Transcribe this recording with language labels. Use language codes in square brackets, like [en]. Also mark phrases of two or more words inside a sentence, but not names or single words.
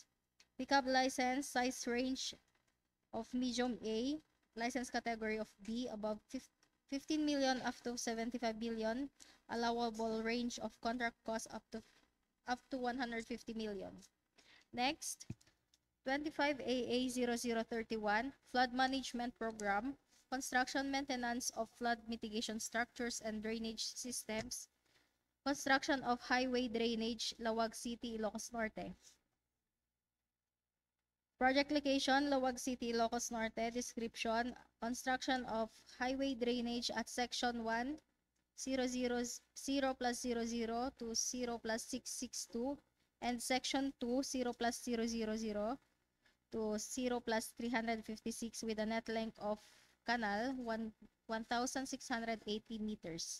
[en] Pickup license, size range of medium A, license category of B, above 15 million up to 75 billion, allowable range of contract cost up to 150 million. Next, 25AA0031, flood management program, construction maintenance of flood mitigation structures and drainage systems, construction of highway drainage, Lawag City, Ilocos Norte. Project location, Lawag City, Ilocos Norte. Description, construction of highway drainage at section 1, 0+00 to 0+662, and section 2, 0+000, to 0 plus 356 with a net length of canal 1,680 meters.